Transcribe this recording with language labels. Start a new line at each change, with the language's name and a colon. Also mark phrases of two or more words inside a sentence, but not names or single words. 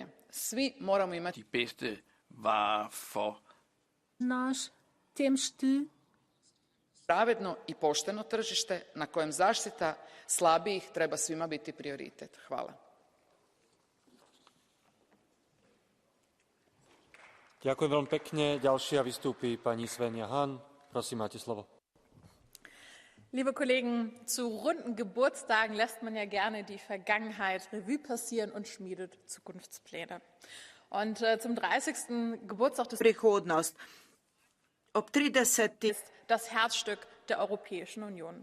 Croatian: Svi moramo imati pravedno i pošteno tržište na kojem zaštita slabijih treba svima biti prioritet. Hvala.
Slovak: Ďakujem veľmi pekne. Ďalšia vystúpi pani Svenja Hahn. Prosím, máte slovo.
German: Liebe Kollegen, zu runden Geburtstagen lässt man ja gerne die Vergangenheit Revue passieren und schmiedet Zukunftspläne. Und zum 30. Geburtstag des
Slovenian: Prihodnost. Ob 30.
German: ist das Herzstück der Europäischen Union.